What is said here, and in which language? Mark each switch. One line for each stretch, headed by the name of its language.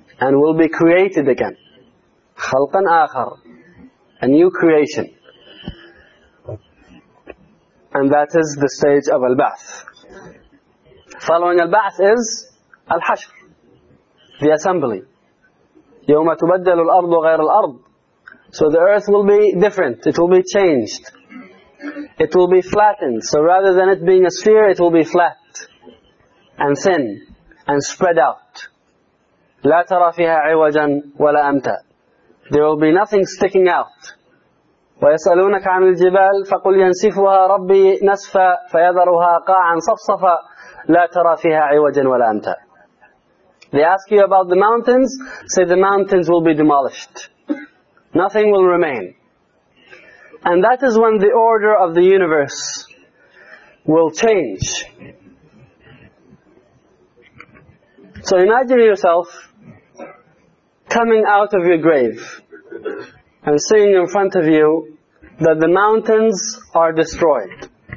English: And will be created again. Khalqan akhar. A new creation. And that is the stage of al-ba'ath. Following al-ba'ath is al-hashr, the assembly.
Arabic: يوم تبدل الأرض غير الأرض.
English: So the earth will be different. It will be changed. It will be flattened. So rather than it being a sphere, it will be flat and thin and spread out.
Arabic: لا ترى فيها عوجا ولا أمتا.
English: There will be nothing sticking out.
Arabic: ويسألونك عن الجبال فقل ينسفها ربي نسفا فيذرها قاعا صفصفا لا ترى فيها عوجا ولا أمتا.
English: They ask you about the mountains, say the mountains will be demolished. Nothing will remain. And that is when the order of the universe will change. So imagine yourself coming out of your grave and seeing in front of you that the mountains are destroyed